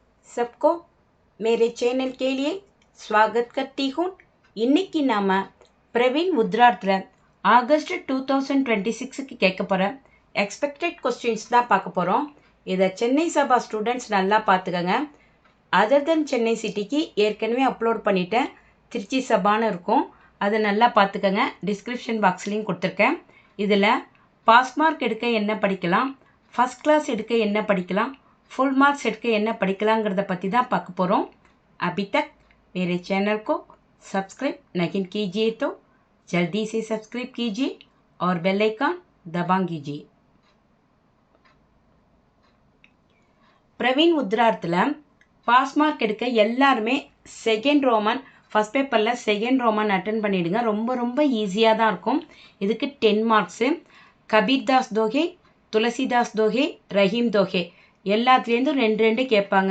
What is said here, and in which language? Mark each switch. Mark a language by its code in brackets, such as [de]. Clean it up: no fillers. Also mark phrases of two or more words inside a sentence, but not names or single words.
[hi] सबको मेरे चैनल के लिए स्वागत करती हूँ. [ta] இன்னைக்கு நாம பிரவீன் முத்ராத்தில் ஆகஸ்ட் 2026க்கு கேட்க போகிற [en] expected questions [ta] தான் பார்க்க போகிறோம். இதை சென்னை சபா ஸ்டூடெண்ட்ஸ் நல்லா பார்த்துக்கங்க. [en] other than [ta] சென்னை சிட்டிக்கு ஏற்கனவே அப்லோட் பண்ணிட்டேன். திருச்சி சபான்னு இருக்கும், அதை நல்லா பார்த்துக்கங்க. [en] description boxலேயும் [ta] கொடுத்துருக்கேன். இதில் [en] pass mark [ta] எடுக்க என்ன படிக்கலாம், [en] first class [ta] எடுக்க என்ன படிக்கலாம், [en] full marks [ta] எடுக்க என்ன படிக்கலாங்கிறத பற்றி தான் பார்க்க போகிறோம். [hi] अभी तक मेरे चैनल को सब्सक्राइब नहीं कीजिए तो जल्दी से सब्सक्राइब कीजिए और [en] bell icon [hi] दबा कीजिए. [ta] பிரவீன் முத்ராத்தில் [en] pass mark [ta] எடுக்க எல்லாருமே [en] second Roman first paperல second Roman attend [ta] பண்ணிவிடுங்க. ரொம்ப ரொம்ப ஈஸியாக தான் இருக்கும். இதுக்கு 10 மார்க்ஸு. கபீர்தாஸ் தோஹே, துளசிதாஸ் தோஹே, ரஹீம் தோஹே எல்லாத்துலேருந்தும் 2 கேட்பாங்க.